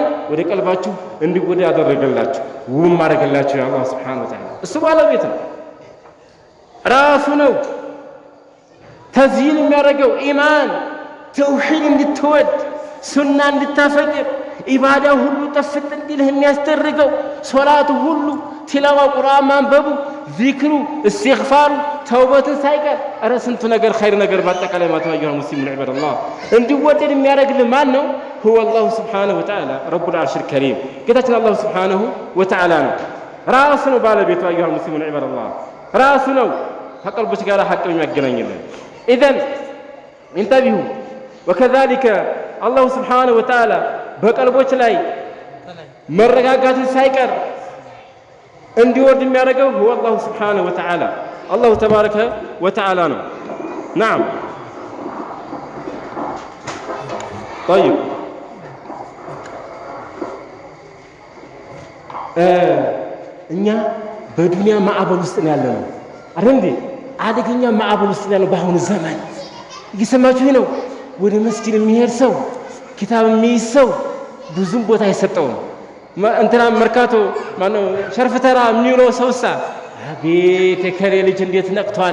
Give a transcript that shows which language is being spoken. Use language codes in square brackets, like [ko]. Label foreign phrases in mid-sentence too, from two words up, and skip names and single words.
[am] ወደ ቀልባችሁ እንዲወደ ያደረገላችሁ ውብ ማድረገላችሁ አላህ [ar] سبحانه وتعالى [am] እሱ ባለቤት ነው፣ ራሱ ነው ተዝይን የሚያደርገው ኢማን ተውሂድ እንድትወድ ሱና እንድታፈቅር ኢባዳ ሁሉ ጠፍጥ እንዲልህ የሚያስደርገው ሶላቱ ሁሉ [ar] تلاوة القرآن [am] ማንበቡ ዚክሩ እስትግፋሩ ተውበትን ሳይቀር ኧረ ስንቱ ነገር ኸይር ነገር ባጠቃላይ ማተዋየው ሙስሊሙን ዒባደላህ እንዲወደድ የሚያደርግልህ ማን ነው? [ar] هو الله سبحانه وتعالى رب العرش الكريم [am] ጌታችን አላህ [ar] سبحانه وتعالى [am] ነው። ራሱ ነው ባለቤቱ አዩሃ ሙስሊሙን ዒባደላህ ራሱ ነው ከቀልቦች ጋር ሐቅ የሚያገናኝልን። [ar] إذن انتبهوا وكذلك الله سبحانه وتعالى [am] በቀልቦች ላይ መረጋጋትን ሳይቀር እንዲወርድ የሚያደርገው [ar] هو الله سبحانه وتعالى الله تبارك وتعالى [am] ነው። [ar] نعم طيب [am] እኛ በዱንያ ማዕበል ውስጥ ነው ያለነው አይደል እንዴ? አደገኛ ማዕበል ውስጥ ነው ያለው በአሁኑ ዘመን። እየሰማችሁ ነው። ወደ መስጂድ የሚሄድ ሰው ኪታብ የሚይዝ ሰው ብዙም ቦታ አይሰጠውም። እንትና መርካቶ ማነው ሸርፍተራ የሚውለው ሰውሳ አቤት የከሌ ልጅ እንዴት ነቅቷል!